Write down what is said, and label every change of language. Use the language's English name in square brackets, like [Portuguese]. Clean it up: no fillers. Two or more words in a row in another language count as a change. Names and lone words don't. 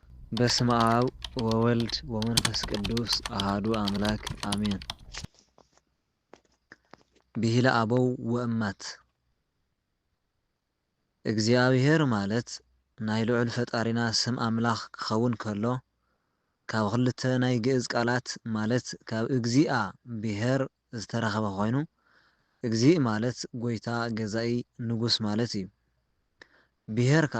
[Geez] በስመ አብ ወወልድ ወመንፈስ ቅዱስ አሃዱ አምላክ አሜን። ብሂለ አበው ወእማት [Tigrinya] እግዚአብሔር ማለት ናይ ልዑል ፈጣሪና ስም አምላኽ ክኸውን ከሎ ካብ ክልተ ናይ ግእዝ ቃላት ማለት ካብ እግዚአ ብሔር ዝተረኸበ ኮይኑ እግዚእ ማለት ጎይታ ገዛኢ ንጉስ ማለት እዩ። ብሔር ከዓ